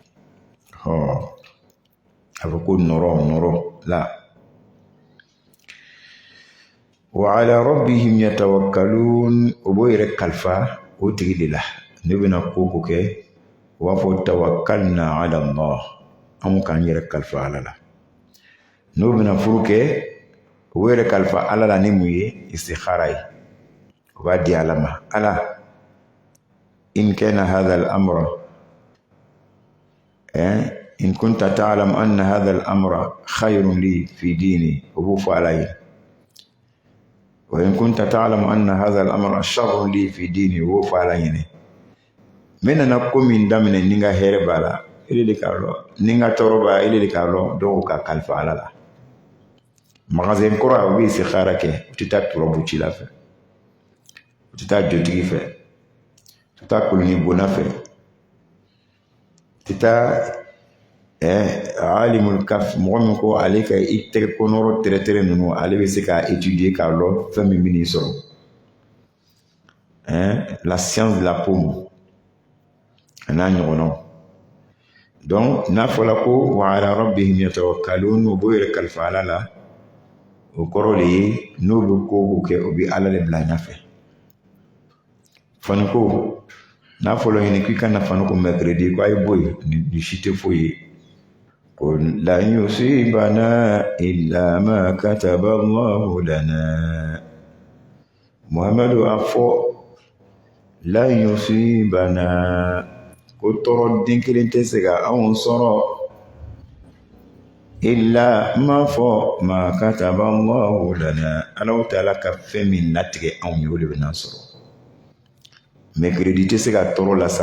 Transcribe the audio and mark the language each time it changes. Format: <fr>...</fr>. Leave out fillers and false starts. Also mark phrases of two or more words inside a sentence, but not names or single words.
<bm>a fɔ ko nɔrɔ la</bm> <ar>وعلى ربهم يتوكلون</ar> <bm>o b'o yɛrɛ kalifa o tigi de la ne bɛna ko kɛ o b'a fɔ</bm> <ar>توكلنا على الله</ar> <bm>an k'an yɛrɛ kalifa ala la n'o bɛna furu kɛ o yɛrɛ kalifa ala la ni mun ye istikhara ye o b'a di ala ma ala</bm> <ar>إن كان هذا الأمر إن كنت تعلم أن هذا الأمر خير لي في ديني</ar> <bm>o b'o fɔ ala ye</bm> <ar>وإن كنت تعلم أن هذا الأمر شر لي في ديني</ar> <bm>o b'o fɔ ala ye n bɛ nana ko min daminɛ ni n ka hɛrɛ b'a la ele de k'a lɔn ni n ka tɔɔrɔ b'a ele de k'a lɔn dɔw ka kalifa ala la magasin kɔrɔ a bɛ istikhara kɛ o tɛ taa turabu ci la fɛ o tɛ taa jotigi fɛ o tɛ taa koloni bona fɛ o tɛ taa alimul kaf mɔgɔ min ko ale ka i tɛgɛ kɔnɔrɔ tɛrɛtɛrɛ ninnu ale bɛ se k'a étudier k'a lɔn fɛn min bɛ n'i sɔrɔ</bm> <fr>la science de la paume</fr> <bm>a n'a ɲɔgɔnnaw donc n'a fɔla ko</bm> <ar>وعلى ربهم يتوكلون</ar> <bm>o b'o yɛrɛ kalifa ala la o kɔrɔ de ye n'o bɛ ko kɛ o bɛ ala de bila ɲɛfɛ faniko n'a fɔla ɲini k'i kana faniko mercredi ko a ye bɔ yen ni si tɛ foyi ye ko</bm> <ar>لن يصيبنا إلا ما كتب الله لنا</ar> <bm>Muhammadu a fɔ</bm> <ar>لن يصيبنا</ar> <bm>ko tɔɔrɔ den kelen tɛ se ka anw sɔrɔ</bm> <ar>إلا ما</ar> <bm>fɔ</bm> <ar>ما كتب الله لنا</ar> <bm>Alahu Taala ka fɛn min latigɛ anw ye o de bɛ n'an sɔrɔ mercredi tɛ se ka tɔɔrɔ las'an</bm>